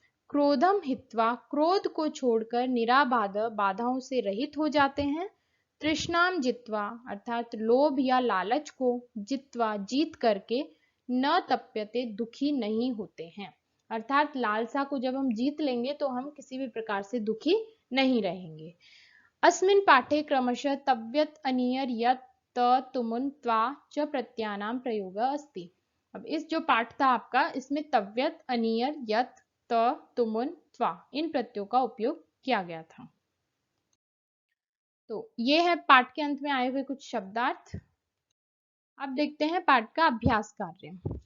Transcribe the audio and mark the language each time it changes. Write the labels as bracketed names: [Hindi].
[Sanskrit] क्रोधम हित्वा, [Hindi] क्रोध को छोड़कर निराबाध, बाधाओं से रहित हो जाते हैं। [Sanskrit] तृष्णाम जित्वा [Hindi] अर्थात लोभ या लालच को जित्वा जीत करके, [Sanskrit] न तप्यते [Hindi] दुखी नहीं होते हैं, अर्थात लालसा को जब हम जीत लेंगे तो हम किसी भी प्रकार से दुखी नहीं रहेंगे। [Sanskrit] अस्मिन् पाठे क्रमशः तव्यत् अनियर यत् त तुमुन त्वा च प्रत्ययानाम प्रयोग अस्ति। [Hindi] अब इस जो पाठ था आपका, इसमें तव्यत् अनियर यत् त तुमुन त्वा इन प्रत्ययों का उपयोग किया गया था। तो ये है पाठ के अंत में आए हुए कुछ शब्दार्थ। अब देखते हैं पाठ का अभ्यास कार्य।